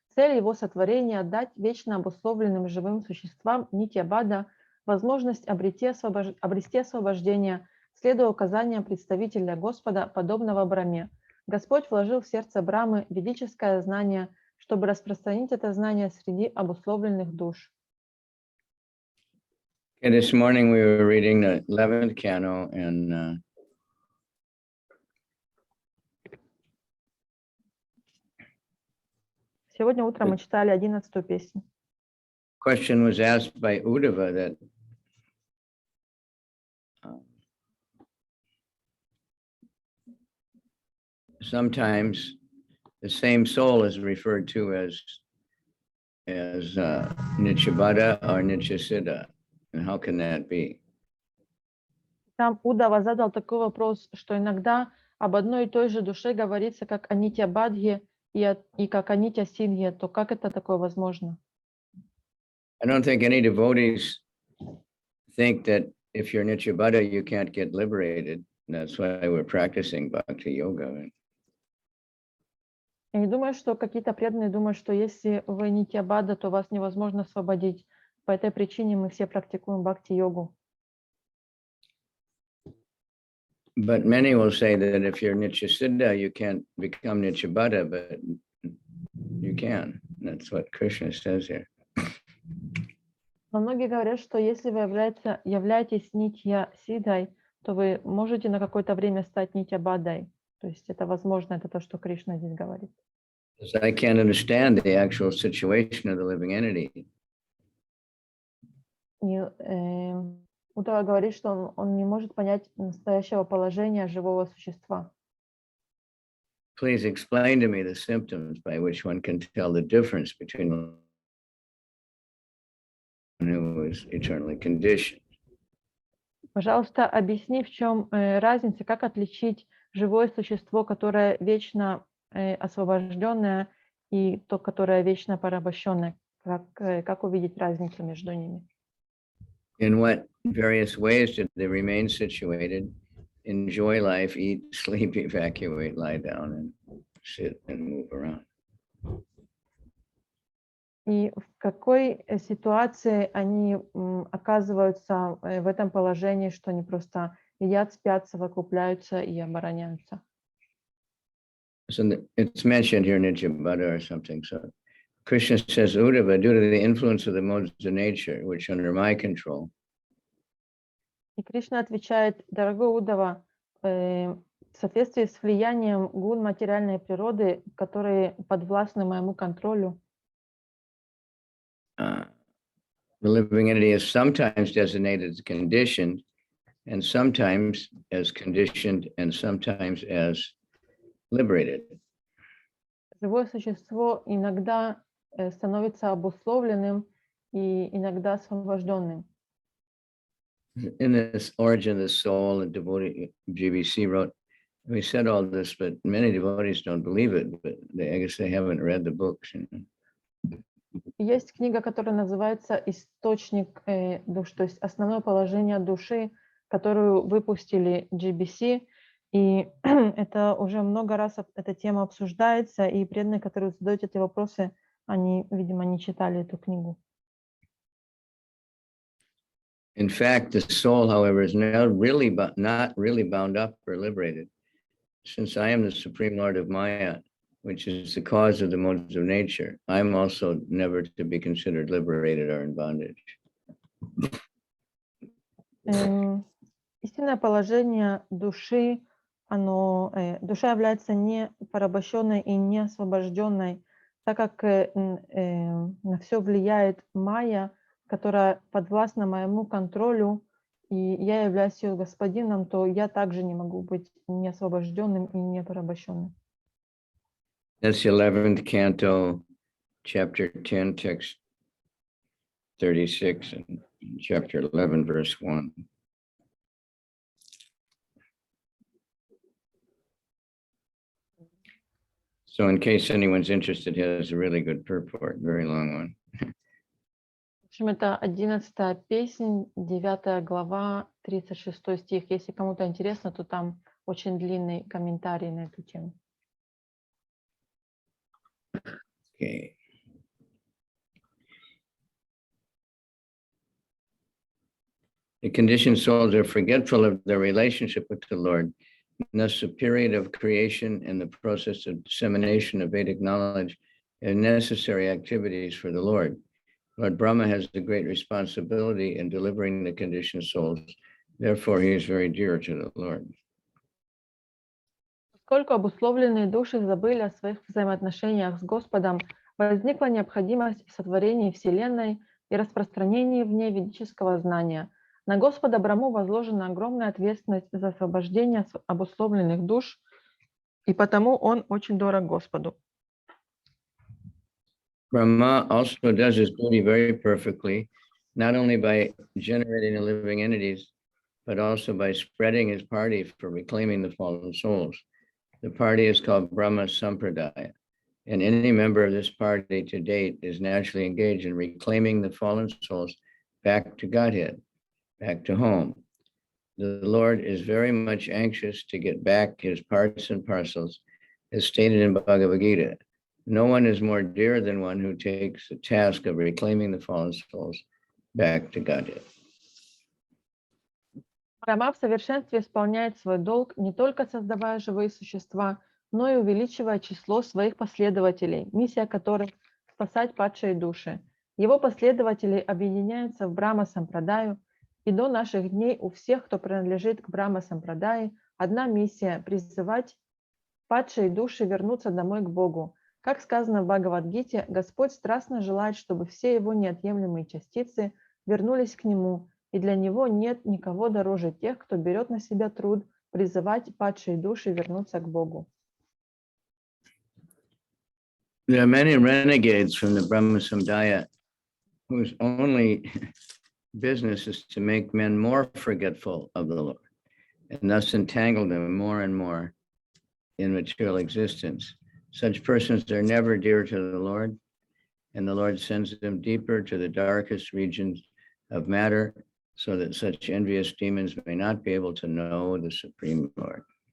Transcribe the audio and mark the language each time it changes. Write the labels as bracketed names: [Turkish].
[Russian] Цель его сотворения – отдать вечно обусловленным живым существам Нитьябада возможность обрести освобождение, следуя указаниям представителя Господа, подобного Брахме. Господь вложил в сердце Брамы ведическое знание, чтобы распространить это знание среди обусловленных душ. [English] This morning we were reading the 11th Canto, and [Russian] Сегодня утром мы читали 11-ю песню. [English] question was asked by Uddhava that sometimes the same soul is referred to as Nityabhada or Nityasiddha, and how can that be? [Russian] Там Удава задал такой вопрос, что иногда об одной и той же душе говорится как о Нитьябадхе и как о Нитьясиддхе, то как это такое возможно? [English] I don't think any devotees think that if you're Nityabhada, you can't get liberated. That's why we're practicing bhakti yoga. [Russian] Я не думаю, что какие-то преданные думают, что если вы Нитьябада, то вас невозможно освободить. По этой причине мы все практикуем бхакти-йогу. [English] But many will say that if you're Nityasiddha, you can't become Nityabhada, but you can. That's what Krishna says here. [Russian] Но многие говорят, что если вы являетесь Нитья-сиддхой, то вы можете на какое-то время стать Нитьябадой. То есть это возможно, это то, что Кришна здесь говорит. [English] I can't understand the actual situation of the living entity. [Russian] И Удава говорит, что он не может понять настоящего положения живого существа. [English] Please explain to me the symptoms by which one can tell the difference between one who is eternally conditioned. [Russian] Пожалуйста, объясни, в чем разница, как отличить живое существо, которое вечно освобожденное, и то, которое вечно порабощенное. Как увидеть разницу между ними? [English] In what various ways did they remain situated, enjoy life, eat, sleep, evacuate, lie down, and sit and move around? [Russian] И в какой ситуации они оказываются в этом положении, что они просто едят, спят, совокупляются и обороняются? [English] So it's mentioned here in Nityabhada or something. So Krishna says, Uddhava, due to the influence of the modes of nature, which are under my control. [Russian] И Кришна отвечает: дорогой Уддава, в соответствии с влиянием гун материальной природы, которые подвластны моему контролю, [English] The living entity is sometimes designated as conditioned, and sometimes as conditioned, and sometimes as liberated. [Russian] живое существо иногда становится обусловленным и иногда освобожденным. [English] In this Origin of the Soul, and devotee GBC wrote, we said all this, but many devotees don't believe it, but I guess they haven't read the books. [Russian] Есть книга, которая называется «Источник душ», то есть основное положение души, которую выпустили GBC, и это уже много раз эта тема обсуждается, и преданные, которые задают эти вопросы, они, видимо, не читали эту книгу. [English] In fact, the soul, however, is not really bound up or liberated. Since I am the Supreme Lord of Maya, which is the cause of the modes of nature, I am also never to be considered liberated or in bondage. [Russian] Истинное положение души, душа является не порабощенной и не освобожденной, так как на все влияет майя, которая подвластна моему контролю, и я являюсь ее господином, то я также не могу быть не освобожденным и не порабощенным. [English] That's the 11th Canto, chapter 10, text 36, and chapter 11, verse 1. So in case anyone's interested, it has a really good purport, very long one. [Russian] В общем, это 11-я песнь, 9 глава, 36 стих. Если кому-то интересно, то там очень длинный комментарий на эту тему. [English] Okay. The conditioned souls are forgetful of their relationship with the Lord. And thus, the period of creation and the process of dissemination of Vedic knowledge are necessary activities for the Lord. Lord Brahma has a great responsibility in delivering the conditioned souls. Therefore, he is very dear to the Lord. [Russian] Поскольку обусловленные души забыли о своих взаимоотношениях с Господом, возникла необходимость в сотворении Вселенной и распространении в ней ведического знания. На Господа Брахму возложена огромная ответственность за освобождение обусловленных душ, и потому он очень дорог Господу. [English] Brahma also does his duty very perfectly, not only by generating the living entities, but also by spreading his party for reclaiming the fallen souls. The party is called Brahma Sampradaya, and any member of this party to date is naturally engaged in reclaiming the fallen souls back to Godhead, back to home. The Lord is very much anxious to get back his parts and parcels, as stated in Bhagavad Gita. No one is more dear than one who takes the task of reclaiming the fallen souls back to Godhead. [Russian] Брахма в совершенстве исполняет свой долг, не только создавая живые существа, но и увеличивая число своих последователей, миссия которых – спасать падшие души. Его последователи объединяются в Брахма Сампрадаю, и до наших дней у всех, кто принадлежит к Брахма Сампрадае, одна миссия – призывать падшие души вернуться домой к Богу. Как сказано в Бхагавад-гите, Господь страстно желает, чтобы все его неотъемлемые частицы вернулись к Нему, и для Него нет никого дороже тех, кто берет на себя труд призывать падшие души вернуться к Богу. [English] There are many renegades from the Brahma Samdaya whose only business is to make men more forgetful of the Lord and thus entangle them more and more in material existence. Such persons are never dear to the Lord, and the Lord sends them deeper to the darkest regions of matter so that such envious demons may not be able to know the Supreme Lord.